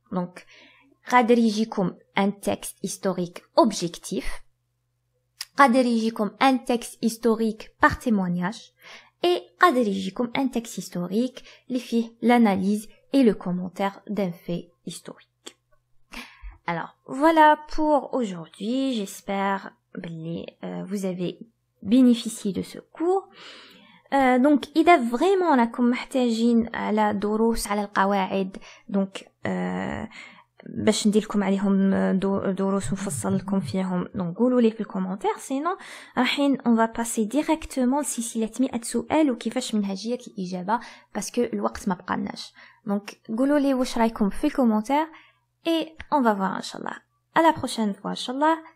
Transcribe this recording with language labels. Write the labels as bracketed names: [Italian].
[French] Donc, [Arabic] قادر يجيكم [French] un texte historique objectif, قادر يجيكم un texte historique par témoignage, et قادر يجيكم un texte historique [Arabic] اللي فيه [French] l'analyse et le commentaire d'un fait historique. Alors, voilà pour aujourd'hui. J'espère que vous avez bénéficié de ce cours. [Arabic] Donc إذا [French] vraiment [Arabic] راكم محتاجين على دروس على القواعد donc باش ندير لكم عليهم دروس نفصل لكم فيهم donc قولوا لي في الكومنتير [French] sinon [Arabic] راحين [French] on va passer directement [Arabic] لسلسلة 100 سؤال وكيفاش منهجية الإجابة [French] parce que [Arabic] الوقت ما بقالناش. Donc قولوا لي واش رايكم في الكومنتير [French] et on va voir inchallah. À la prochaine fois inchallah.